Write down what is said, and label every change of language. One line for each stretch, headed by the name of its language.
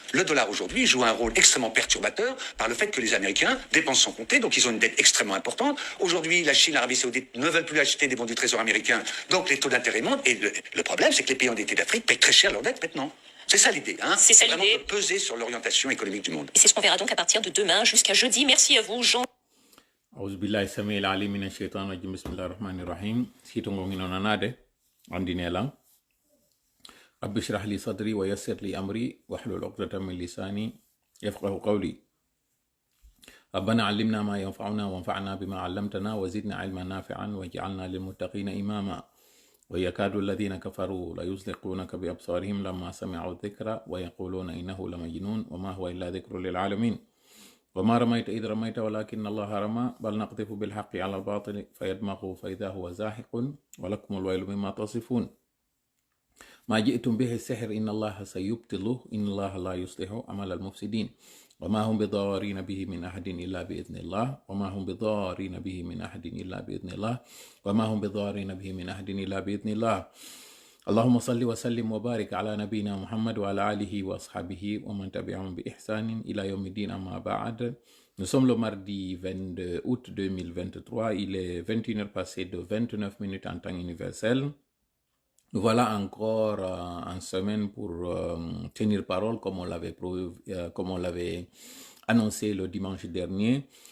French: Le dollar aujourd'hui joue un rôle extrêmement perturbateur par le fait que les Américains dépensent sans compter, donc ils ont une dette extrêmement importante. Aujourd'hui, la Chine, l'Arabie Saoudite ne veulent plus acheter des bons du Trésor américain, donc les taux d'intérêt montent. Et le problème, c'est que les pays endettés d'Afrique payent très cher leurs dettes maintenant. C'est ça l'idée, hein. C'est ça vraiment l'idée. de peser sur l'orientation économique du monde. Et c'est ce qu'on verra donc à partir de demain jusqu'à jeudi. Merci à vous, Jean.
Arabic: أعوذ بالله السميع العليم من الشيطان الرجيم بسم الله الرحمن الرحيم سيتونغو نينو نادي عندي نيلان رب اشرح لي صدري ويسر لي أمري واحلل عقدة من لساني يفقه قولي ربنا علمنا ما ينفعنا وانفعنا بما علمتنا وزدنا علما نافعا واجعلنا للمتقين إماما ويكاد الذين كفروا ليزلقونك بأبصارهم لما سمعوا الذكر ويقولون إنه لمجنون وما هو إلا ذكر للعالمين وما رميت إذ رميت ولكن الله رمى بل نقذف بالحق على الباطل فيدمغه فإذا هو زاحق ولكم الويل مما تصفون ما جئتم به السحر إن الله سيبطله إن الله لا يصلح عمل المفسدين وما هم بضارين به من أحد إلا بإذن الله وما هم بضارين به من أحد إلا بإذن الله وما هم بضارين به من أحد إلا بإذن الله اللهم صل وسلم وبارك على نبينا محمد وعلى آله وأصحابه ومن تبعهم بإحسان إلى يوم الدين أما بعد.
French: Nous sommes le mardi 22 août 2023, il est 21h passé de 29 minutes en temps universel. Nous voilà encore en semaine pour tenir parole comme on l'avait annoncé le dimanche dernier.